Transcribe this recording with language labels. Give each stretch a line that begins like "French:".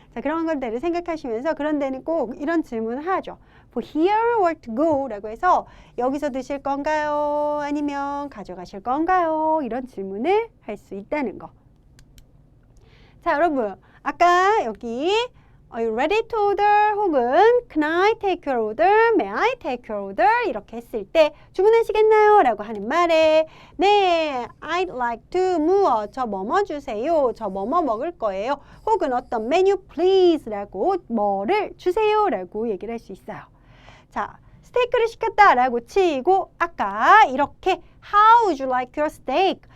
Korean: 자, 그런 것들을 생각하시면서 그런 데는 꼭 이런 질문을 하죠.
English: For here or to go?
Korean: 라고 해서 여기서 드실 건가요? 아니면 가져가실 건가요? 이런 질문을 할 수 있다는 거. 자, 여러분, 아까 여기
English: Are you ready to order?
Korean: 혹은
English: Can I take your order? May I take your order?
Korean: 이렇게 했을 때 주문하시겠나요? 라고 하는 말에 네,
English: I'd like to
Korean: 무어, 저 뭐뭐 주세요. 저 뭐뭐 먹을 거예요. 혹은 어떤 메뉴
English: please
Korean: 라고 뭐를 주세요 라고 얘기를 할 수 있어요. 자, 스테이크를 시켰다라고 치고 아까 이렇게
English: How would you like your steak?